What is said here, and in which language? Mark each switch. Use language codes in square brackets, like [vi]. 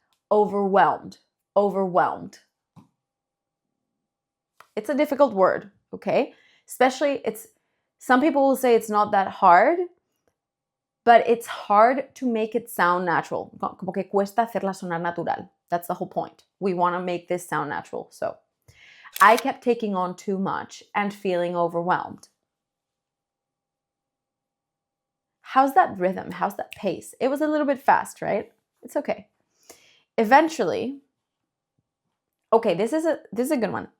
[en] Overwhelmed. It's a difficult word, okay? Especially some people will say it's not that hard, but it's hard to make it sound natural. [es] Como que cuesta hacerla sonar natural. [en] That's the whole point. We want to make this sound natural. So, I kept taking on too much and feeling overwhelmed. How's that rhythm? How's that pace? It was a little bit fast, right? It's okay. Eventually, okay, this is a good one.